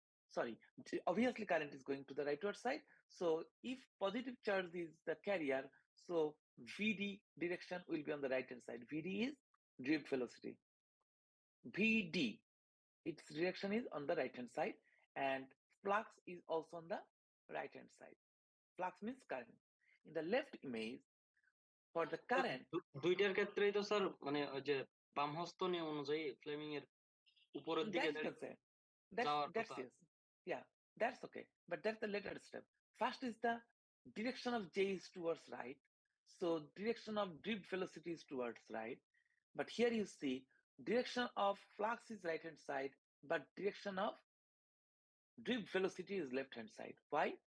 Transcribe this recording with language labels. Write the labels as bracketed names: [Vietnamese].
[English] Sorry, obviously current is going to the rightward side. So if positive charge is the carrier, so VD direction will be on the right hand side. VD is drift velocity. VD, its direction is on the right hand side, and flux is also on the right hand side. Flux means current. In the left image, for the current, [Bangla] দুইটার ক্ষেত্রেই তো sir মানে ওই যে বামহস্ত নিয়ম অনুযায়ী Fleming এর উপরের দিকে যাওয়ার [English] that's [Bangla] কথা। [English] yes. Yeah, that's okay. But that's the later step. First is the direction of J is towards right. So direction of drift velocity is towards right. But here you see direction of flux is right hand side, but direction of drift velocity is left hand side. Why?